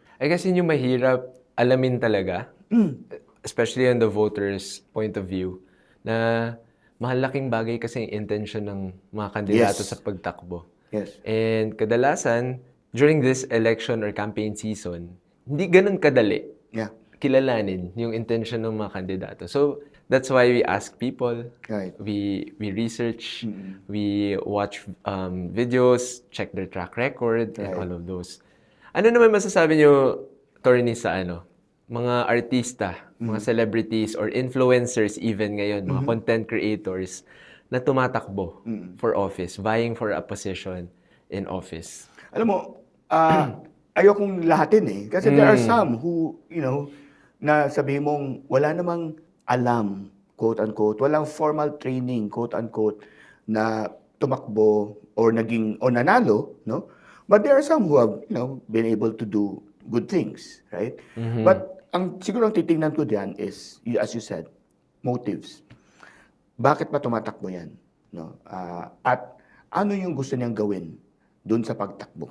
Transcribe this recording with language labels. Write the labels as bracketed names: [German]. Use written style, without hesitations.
[English] I guess [Filipino] yun yung mahirap alamin talaga, [English] especially on the voters' point of view, [Filipino] na mahalaking bagay kasi yung intention ng mga kandidato [English] Yes. [Filipino] sa pagtakbo. [English] Yes. And kadalasan, during this election or campaign season, [Filipino] hindi ganun kadali [English] Yeah. [Filipino] kilalanin yung intention ng mga kandidato. [English] So, that's why we ask people, Right. we research, we watch videos, check their track record, and Right. all of those. [Filipino] Ano naman masasabi nyo, Attorney, sa mga artista, mga celebrities, or influencers even ngayon, mga content creators na tumatakbo for office, [English] vying for a position in office? [Filipino] Alam mo, ayokong lahatin Kasi [English] there are some who, [Filipino] na sabihin mong wala namang alam, quote-unquote, walang formal training, quote-unquote, na tumakbo or nanalo, no? [English] But there are some who have, been able to do good things, right? But [Filipino] siguro ang titingnan ko diyan [English] is, as you said, motives. [Filipino] Bakit ba tumatakbo yan? No? At ano yung gusto niyang gawin doon sa pagtakbo?